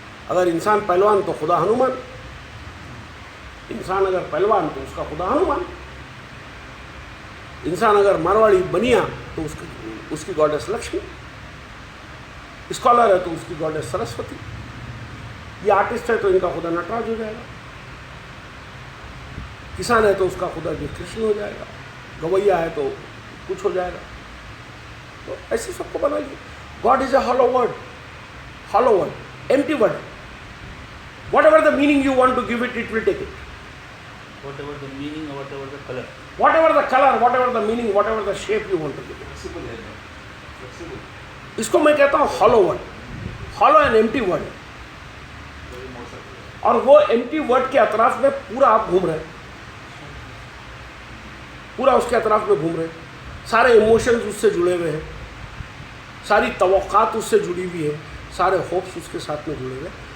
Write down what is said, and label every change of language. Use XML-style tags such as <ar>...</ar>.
<hi>अगर इंसान पहलवान तो खुदा हनुमान, इंसान अगर पहलवान तो उसका खुदा हनुमान, इंसान अगर मारवाड़ी बनिया तो उसकी गॉडेस लक्ष्मी, स्कॉलर है तो उसकी गॉडेस सरस्वती, ये आर्टिस्ट है तो इनका खुदा नटराज हो जाएगा, किसान है तो उसका खुदा जो कृष्ण हो जाएगा, गवैया है तो कुछ हो जाएगा। तो ऐसे सबको बनाइए।</hi> <en>God is a hollow word, empty word. Whatever the meaning you want to give it, it will take it. whatever the meaning or whatever the color, whatever the color, whatever the meaning, whatever the shape you want to give it।</en> <hi>Flexible है, flexible. इसको मैं कहता हूँ hollow word, hollow and empty word. और वो empty word के अतराफ में पूरा आप घूम रहे हैं, पूरा उसके अतराफ में घूम रहे हैं, सारे इमोशंस उससे जुड़े हुए हैं, सारी तवक्कात उससे जुड़ी हुई है, सारे होप्स उसके साथ में जुड़े हुए हैं।</hi>